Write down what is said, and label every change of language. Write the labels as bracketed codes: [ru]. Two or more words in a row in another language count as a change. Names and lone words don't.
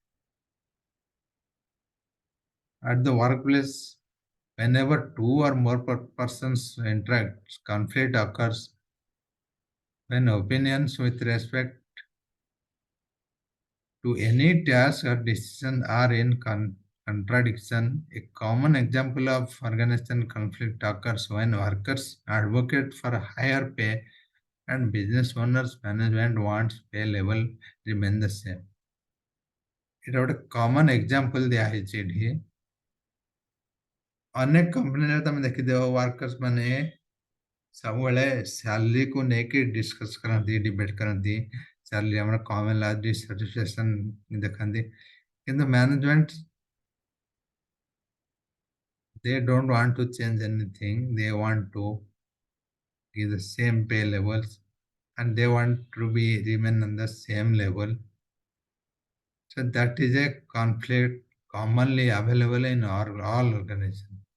[en] At the workplace, whenever two or more persons interact, conflict occurs when opinions with respect to any task or decision are in contradiction. A common example of organizational conflict occurs when workers advocate for higher pay and business owners management wants pay level remain the same. [or] ଏଇଟା ଗୋଟେ [en] common example [or] ଦିଆହେଇଛି ଏଠି। ଅନେକ କମ୍ପାନୀରେ ତମେ ଦେଖିଥିବ ୱାର୍କର୍ସ ମାନେ ସବୁବେଳେ ସାଲେରୀକୁ ନେଇକି ଡିସ୍କସ୍ କରନ୍ତି, ଡିବେଟ୍ କରନ୍ତି। ସାଲେରୀ ଆମର କମ୍ ହେଲା, ଡିସାଟିସ୍ଫାକ୍ସନ୍ ଦେଖାନ୍ତି। କିନ୍ତୁ ମ୍ୟାନେଜମେଣ୍ଟ, [en] they don't want to change anything. They want to give the same pay levels and they want to be remain on the same level. So that is a conflict commonly available in all organizations.